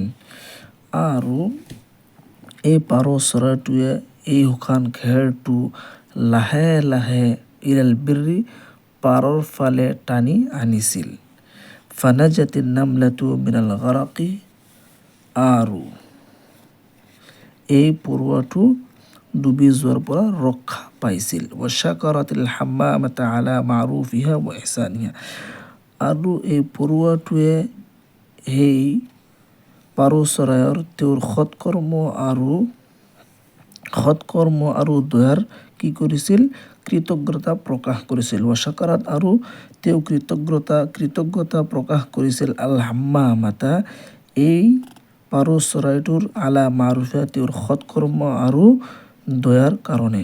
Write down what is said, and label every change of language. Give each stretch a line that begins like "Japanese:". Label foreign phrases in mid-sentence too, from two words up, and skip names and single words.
Assamese: আৰু এই পাৰ চৰাইটোৱে এই শুকান খেৰটো লাহে লাহে
Arabic: إلى البر
Assamese: পাৰৰ ফালে টানি আনিছিল।
Arabic: فنجت النملة من الغرق.
Assamese: আৰু এই পৰুৱাটো ডুবি যোৱাৰ পৰা ৰক্ষা পাইছিল।
Arabic: وشكرت الحمامة على معروفها وإحسانها.
Assamese: আৰু এই পৰুৱাটোৱে সেই পাৰ চৰাইৰ তেওঁৰ সৎকৰ্ম আৰু দয়াৰ কি কৰিছিল? কৃতজ্ঞতা প্ৰকাশ কৰিছিল। ওয়াশাকাৰাত আৰু তেওঁ কৃতজ্ঞতা প্ৰকাশ কৰিছিল
Arabic: الحمامة
Assamese: এই পাৰ চৰাইটোৰ
Arabic: على معروفها
Assamese: তেওঁৰ সৎকৰ্ম আৰু দয়াৰ কাৰণে।